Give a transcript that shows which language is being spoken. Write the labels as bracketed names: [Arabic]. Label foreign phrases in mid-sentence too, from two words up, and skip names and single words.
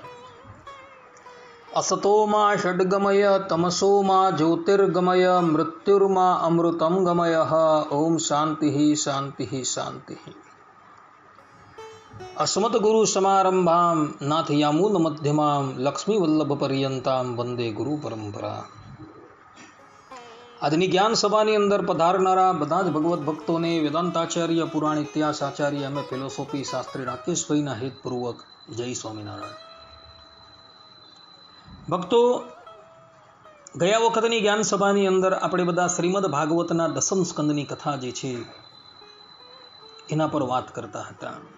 [Sanskrit] असतो मा षड्गमय तमसो मा ज्योतिर्गमय मृत्युर्मा अमृतं गमय। ओम शांति शांति शांति। अस्मद्गुरु समारंभां नाथयामूल मध्यमां लक्ष्मीवल्लभ पर्यंतां वंदे गुरु परंपरा। [Gujarati] આજની જ્ઞાન સભાની અંદર પધારનારા બધા જ ભગવત ભક્તોને વેદાંતાચાર્ય પુરાણ ઇતિહાસ આચાર્ય અમે ફિલોસોફી શાસ્ત્રી રાકેશભાઈના હેતપૂર્વક જય સ્વામિનારાયણ। ભક્તો, ગયા વખતની જ્ઞાન સભાની અંદર આપણે બધા શ્રીમદ ભાગવતના દસમ સ્કંદની કથા જે છે એના પર વાત કરતા હતા।